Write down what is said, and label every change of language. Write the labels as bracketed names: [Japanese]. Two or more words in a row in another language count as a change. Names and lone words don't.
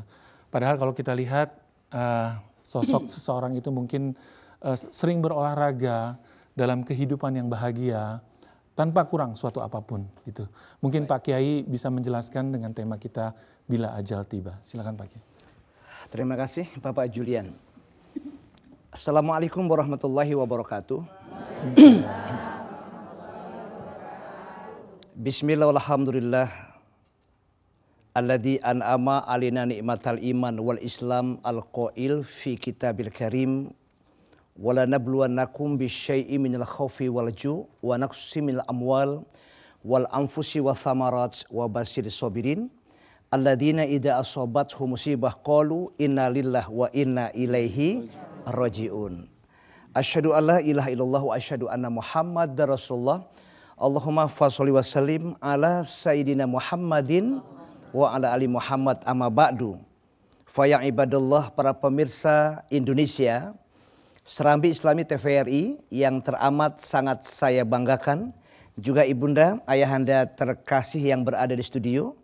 [Indonesian] Padahal kalau kita lihat sosok seseorang itu mungkin sering berolahraga dalam kehidupan yang bahagia tanpa kurang suatu apapun gitu. Mungkin Pak Kiai bisa menjelaskan dengan tema kita Bila Ajal Tiba. Silakan Pak Kiai. Terima kasih Bapak Julian. [Arabic] السلام عليكم ورحمة الله وبركاته. بسم الله والحمد لله الذي أنعم علينا نعمة الإيمان والإسلام القائل في الكتاب الكريم ولنبلونكم بشيء من الخوف والجوع ونقص من الأموال والأنفس والثمرات وبشر الصابرين الذين إذا أصابتهم مصيبة قالوا إنا لله وإنا إليه راجعون. أشهد أن لا إله إلا الله وأشهد أن محمدا رسول الله. اللهم فصل وسلم على سيدنا محمد وعلى آل محمد أما بعد. فيا عباد الله, [Indonesian] para pemirsa Indonesia, Serambi Islami TVRI yang teramat sangat saya banggakan, juga ibunda, ayahanda terkasih yang berada di studio.